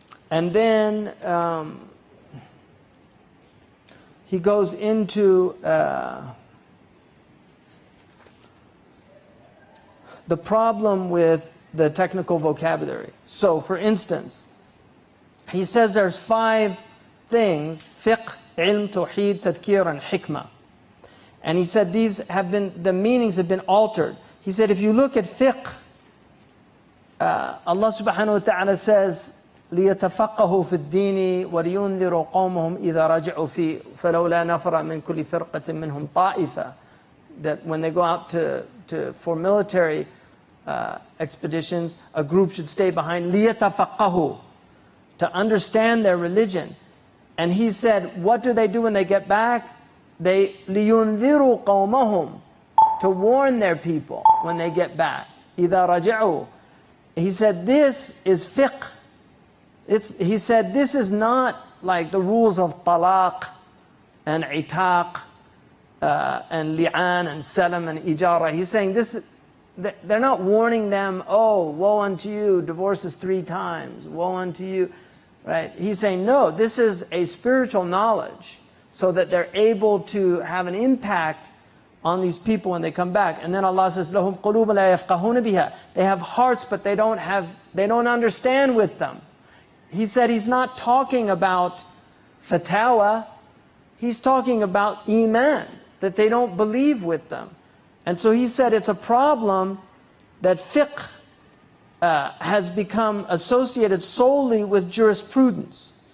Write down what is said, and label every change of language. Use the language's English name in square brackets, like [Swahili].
[English] And then he goes into the problem with the technical vocabulary. So, for instance, he says there's 5 things: fiqh, ilm, tawheed, tadhkir, and hikmah. And he said these have been, the meanings have been altered. He said if you look at fiqh, Allah subhanahu wa ta'ala says, [Arabic] لِيَتَفَقَّهُوا فِي الدِّينِ وَلِيُنذِرُوا قَوْمَهُمْ إِذَا رَجَعُوا فِي فَلَوْلَا نَفَرَ مِنْ كُلِّ فِرْقَةٍ مِّنْهُمْ طَائِفَةٌ. [English] That when they go out for military expeditions, a group should stay behind, لِيَتَفَقَّهُوا, to understand their religion. And he said, what do they do when they get back? They [Arabic] لِيُنذِرُوا قَوْمَهُمْ, [English] to warn their people when they get back. [Arabic] إِذَا رَجَعُوا. [English] He said, this is fiqh. He said, this is not like the rules of talaq and itaq and li'an and salam and ijara. He's saying this, they're not warning them, oh, woe unto you, divorce is 3 times, woe unto you, right? He's saying, no, this is a spiritual knowledge so that they're able to have an impact on these people when they come back. And then Allah says, [Arabic] لَهُمْ قُلُوبٌ لَا يَفْقَهُونَ بِهَا. [English] They have hearts, but they don't understand with them. He said he's not talking about fatawa, he's talking about iman, that they don't believe with them. And so he said it's a problem that fiqh has become associated solely with jurisprudence.